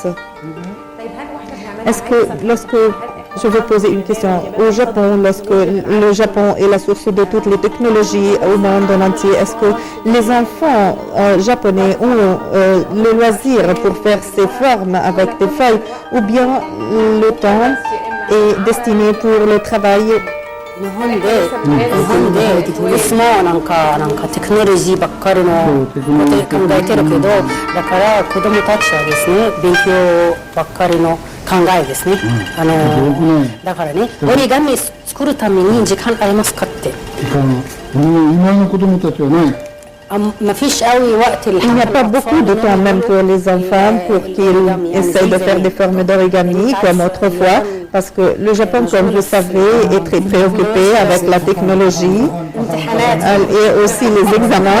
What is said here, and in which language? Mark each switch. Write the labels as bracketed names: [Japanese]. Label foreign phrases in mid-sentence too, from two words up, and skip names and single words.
[French] Est-ce que lorsque je veux poser une question au Japon, lorsque le Japon est la source de toutes les technologies au monde entier, est-ce que les enfants japonais ont le loisir pour faire ces formes avec des feuilles ou bien le temps est destiné pour le travail? [Japanese] 日本でいつもなんかテクノロジーばっかりのこと考えてるけど、だから子どもたちはですね勉強ばっかりの考えですね。だからね折り紙作るために時間ありますかって。今の子どもたちはね。 [French] Il n'y a pas beaucoup de temps même pour les enfants pour qu'ils essayent de faire des formes d'origami comme autrefois, parce que le Japon, comme vous savez, est très préoccupé avec la technologie et aussi les examens.